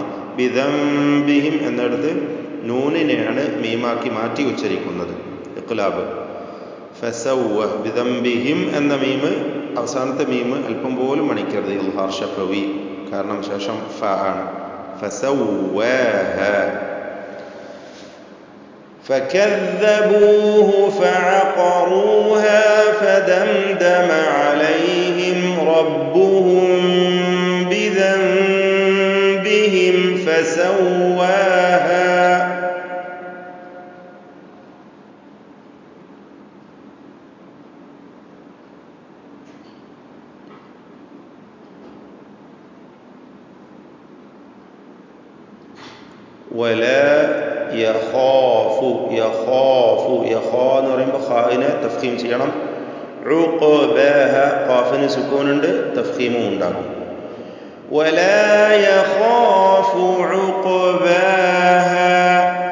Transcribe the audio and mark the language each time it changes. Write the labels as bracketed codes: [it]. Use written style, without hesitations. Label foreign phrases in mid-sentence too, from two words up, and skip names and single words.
[ml] ബിദംബിഹിം എന്നിടത്ത് നൂനിനെയാണ് മീമാക്കി മാറ്റി ഉച്ചരിക്കുന്നത്. ഇഖ്ലാബ്. [ar] فسوى بذنبهم [ml] എന്ന മീമ് അവസാനത്തെ മീമ് അല്പം പോലും മണിക്കരുത്. [ar] إظهار شفوي. [ml] കാരണം ശേഷം ഫ ആണ്. [ar] ഫസവ്വാഹ فكذبوه فعقروها فدمدم عليهم ربهم بذنبهم فسواها ولا يخاف يخاف يخا [ml] എന്ന് പറയുമ്പോൾ ഖാഇനെ തഫ്ഖീം ചെയ്യണം. ഉഖബഹ ഖാഫിന് സുക്കൂനുണ്ട്. തഫ്ഖീമും ഉണ്ടാകും. [ar] ولا يخاف عقباها